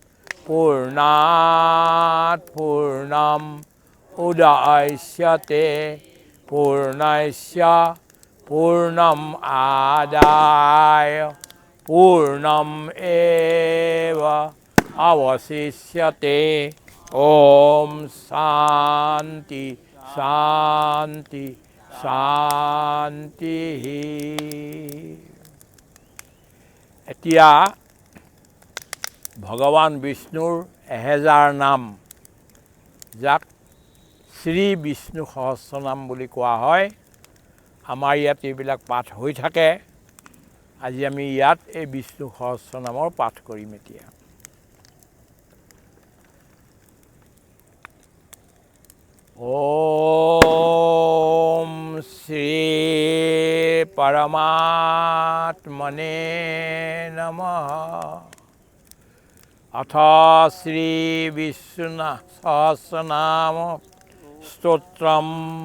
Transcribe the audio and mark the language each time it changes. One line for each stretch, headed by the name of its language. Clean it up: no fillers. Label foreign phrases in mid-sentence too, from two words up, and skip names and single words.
Sanskrit: पूर्णात् पूर्णम् उदयस्यते पूर्णस्य पूर्णम् आदाय पूर्णम् एव अवशिष्यते ॐ शान्ति शान्ति শান্তিः।
Assamese: এতিয়া ভগৱান বিষ্ণুৰ 1000 নাম যাক শ্ৰী বিষ্ণু সহস্ৰনাম বুলি কোৱা হয়। আমাৰ ইয়াত এইবিলাক পাঠ হৈ থাকে। আজি আমি ইয়াত এই বিষ্ণু সহস্ৰনামৰ পাঠ কৰিম।
Sanskrit: এতিয়া ॐ श्री परमात्मने नमः। अथ श्री विष्णु सहस्रनाम स्तोत्रम्।